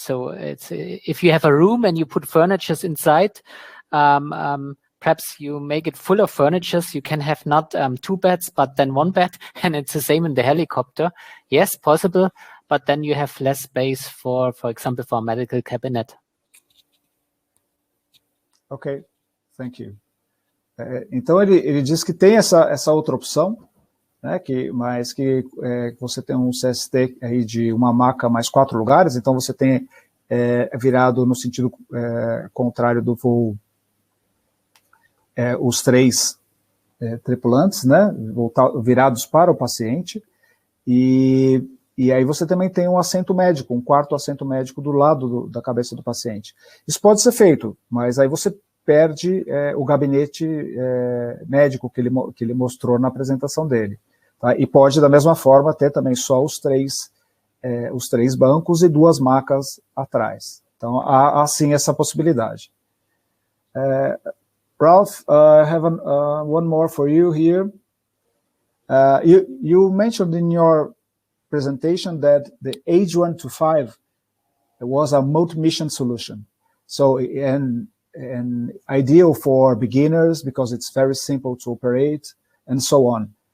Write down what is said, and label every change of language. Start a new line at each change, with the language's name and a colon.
English: So if you have a room and you put furniture inside, perhaps you make it full of furniture. You can have not 2 beds, but then 1 bed, and it's the same in the helicopter. Yes, possible, but then you have less space for example, for a medical cabinet. Ok, thank you.
Portuguese: Então ele diz que tem essa outra opção, né, mas que você tem um CST aí de uma maca mais 4 lugares, então você tem virado no sentido contrário do voo, os 3 tripulantes, né, virados para o paciente, e aí você também tem um assento médico, um quarto assento médico do lado da cabeça do paciente. Isso pode ser feito, mas aí você perde o gabinete médico que ele mostrou na apresentação dele. Tá? E pode, da mesma forma, ter também só os 3 bancos e 2 macas atrás. Então, há sim essa possibilidade.
English: Ralph, I have one more for you here. You mentioned in your presentation that the H125 was a multi-mission solution. So, and ideal for beginners because it's very simple to operate and so on.